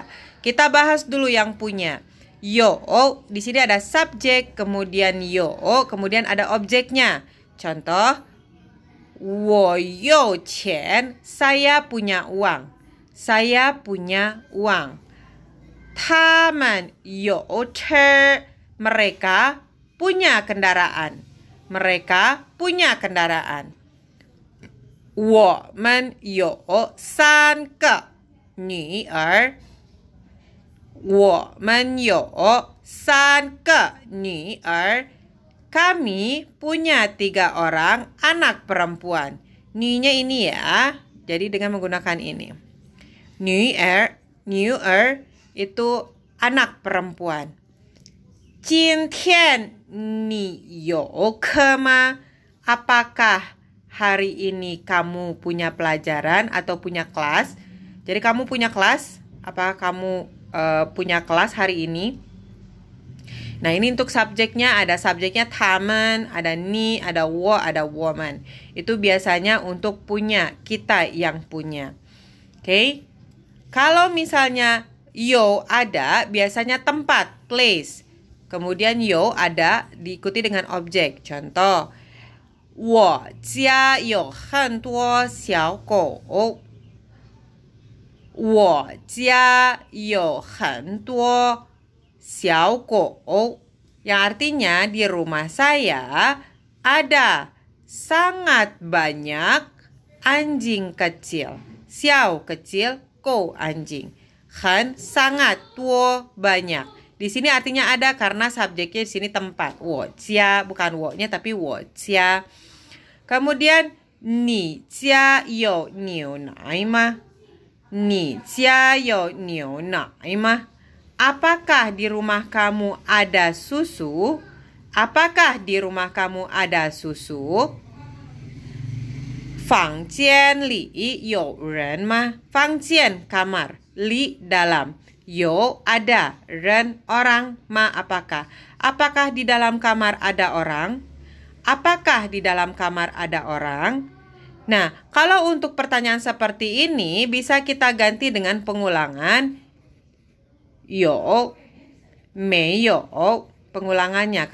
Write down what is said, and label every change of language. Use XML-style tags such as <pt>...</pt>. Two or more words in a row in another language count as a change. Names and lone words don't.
<id>Kita bahas dulu yang punya. Yo, di sini ada subjek, kemudian yo, kemudian ada objeknya. Contoh,</id> <zh>我有钱,</zh> <id>saya punya uang. saya punya uang.</id> <zh>他们有车</zh> <id>mereka punya kendaraan. Mereka punya kendaraan.</id> <zh>我们有3个女儿。我们有3个女儿。</zh> <id>Kami punya 3 orang anak perempuan. Ni-nya ini ya. Jadi dengan menggunakan ini. 女儿 itu anak perempuan.</id> <zh>今天你有课吗?</zh> <id>Apakah hari ini kamu punya pelajaran atau punya kelas? Jadi kamu punya kelas? Apakah kamu punya kelas hari ini? Nah, ini untuk subjeknya, ada subjeknya taman, ada ni, ada wo, ada woman. Itu biasanya untuk punya, kita yang punya. Oke? Kalau misalnya yo ada, biasanya tempat, place. Kemudian yo ada diikuti dengan objek. Contoh,</id> <zh>我家有很多小狗。我家有很多小狗。</zh> <id>Yang artinya di rumah saya ada sangat banyak anjing kecil. Xiao kecil, go anjing. Han sangat, tuo banyak. Di sini artinya ada karena subjeknya di sini tempat. 我家 bukan 我-nya tapi 我家. Kemudian</id> <zh>你家有牛奶吗? 你家有牛奶吗?</zh> <id>Apakah di rumah kamu ada susu? Apakah di rumah kamu ada susu?</id> <zh>房间里有人吗?</zh> <id>房间 kamar, li dalam, yo ada, ren orang, ma apakah? Apakah di dalam kamar ada orang? Apakah di dalam kamar ada orang? Nah, kalau untuk pertanyaan seperti ini bisa kita ganti dengan pengulangan yo, meyo, pengulangannya.</id>